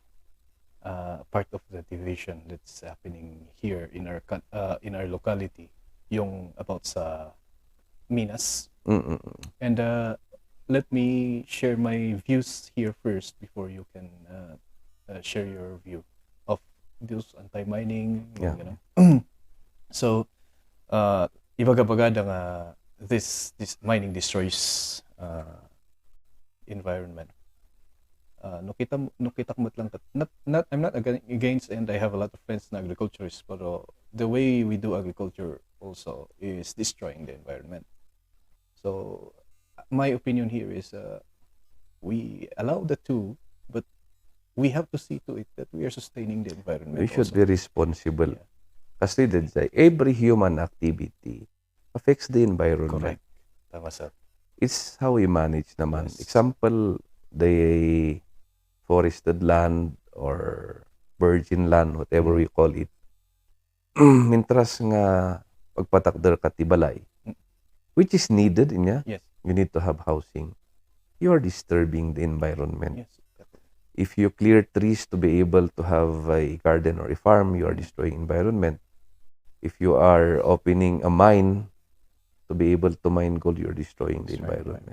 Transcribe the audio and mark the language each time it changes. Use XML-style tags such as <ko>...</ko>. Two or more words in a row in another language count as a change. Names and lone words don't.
<en>Part of the division that's happening here in our locality, yung about sa Minas. And let me share my views here first before you can share your view of those anti-mining. Yeah. You know? So,</en> <ilo>ibaga-bagada nga</ilo> <en>this mining destroys environment.</en> <ilo>No kita ko lang</ilo> <en>I'm not against, and I have a lot of friends na agriculturists, pero the way we do agriculture also is destroying the environment. So my opinion here is we allow the two, but we have to see to it that we are sustaining the environment. We should also. be responsible. Yeah. Kasi every human activity affects the environment. Correct. Tama, sir. It's how we manage naman. Yes. Example, the forested land or virgin land, whatever we call it.</en> <ilo>Mintras nga pagpatakder ka tibalay,</ilo> <en>which is needed inya. Yes. You need to have housing. You are disturbing the environment. Yes. If you clear trees to be able to have a garden or a farm, you are destroying environment. If you are opening a mine to be able to mine gold, you are destroying the environment.</en>